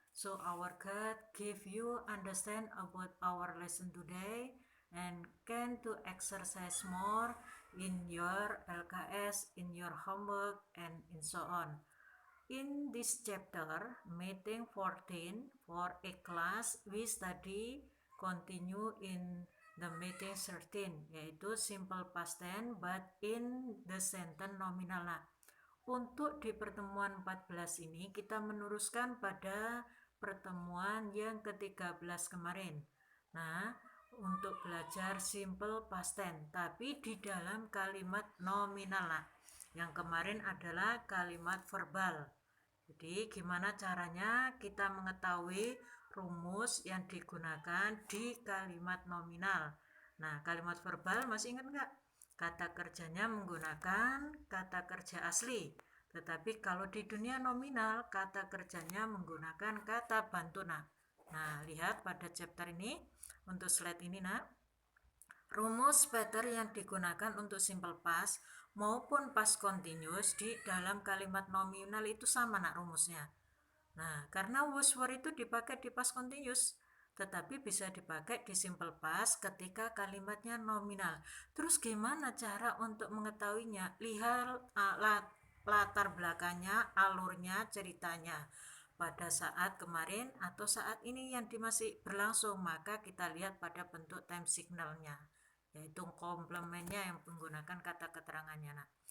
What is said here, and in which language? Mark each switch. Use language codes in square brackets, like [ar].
[en] So our God give you understand about our lesson today and can to exercise more in your LKS, in your homework, and so on. In this chapter, meeting 14 for a class, we study continue in the meeting 13, [id] yaitu [en] simple past tense but in the sentence nominal. [id] Untuk di pertemuan 14 ini kita meneruskan pada pertemuan yang ke-13 kemarin. Nah, untuk belajar simple past tense, tapi di dalam kalimat nominal. Yang kemarin adalah kalimat verbal. Jadi gimana caranya kita mengetahui rumus yang digunakan di kalimat nominal. Nah, kalimat verbal masih ingat nggak? Kata kerjanya menggunakan kata kerja asli. Tetapi kalau di dunia nominal, kata kerjanya menggunakan kata bantu. Nah, lihat pada chapter ini, untuk slide ini nak. Rumus pattern yang digunakan untuk simple past maupun past continuous di dalam kalimat nominal itu sama nak rumusnya. Nah, karena was were itu dipakai di past continuous, tetapi bisa dipakai di simple past ketika kalimatnya nominal. Terus gimana cara untuk mengetahuinya? Lihat latar belakangnya, alurnya, ceritanya. Pada saat kemarin atau saat ini yang masih berlangsung, maka kita lihat pada bentuk time signalnya, yaitu komplemennya yang menggunakan kata keterangannya.